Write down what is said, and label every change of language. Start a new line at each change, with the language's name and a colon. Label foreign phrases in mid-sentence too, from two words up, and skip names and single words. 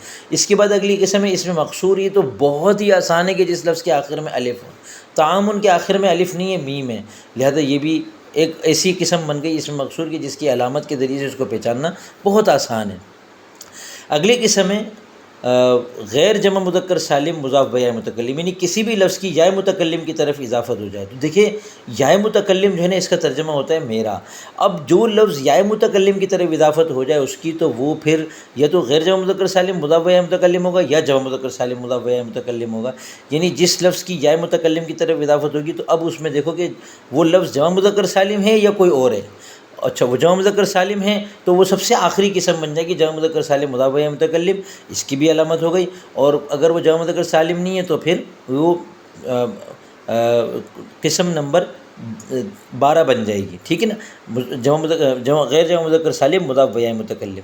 Urdu: اس کے بعد اگلی قسم ہے اس میں مقصور، یہ تو بہت ہی آسان ہے کہ جس لفظ کے آخر میں الف ہو۔ تعامن کے آخر میں الف نہیں ہے، میم ہے، لہذا یہ بھی ایک ایسی قسم بن گئی اس میں مقصور کی جس کی علامت کے ذریعے سے اس کو پہچاننا بہت آسان ہے۔ اگلی قسم ہے غیر جمع مذکر سالم مضاف بیا متکلم، یعنی کسی بھی لفظ کی یا متکلم کی طرف اضافت ہو جائے۔ تو دیکھیں یا متکلم جو ہے نا اس کا ترجمہ ہوتا ہے میرا۔ اب جو لفظ یا متکلم کی طرف اضافت ہو جائے اس کی تو وہ پھر یا تو غیر جمع مذکر سالم مضاف بیا متکلم ہوگا یا جمع مذکر سالم مضاف بیا متکلم ہوگا، یعنی جس لفظ کی یا متکلم کی طرف اضافت ہوگی تو اب اس میں دیکھو کہ وہ لفظ جمع مذکر سالم ہے یا کوئی اور ہے۔ اچھا وہ جمع مذکر سالم ہے تو وہ سب سے آخری قسم بن جائے گی جمع مذکر سالم مضاف و متکلم، اس کی بھی علامت ہو گئی۔ اور اگر وہ جمع مذکر سالم نہیں ہے تو پھر وہ قسم نمبر 12 بن جائے گی، ٹھیک ہے نا، غیر جمع مذکر سالم مضاف و متکلم۔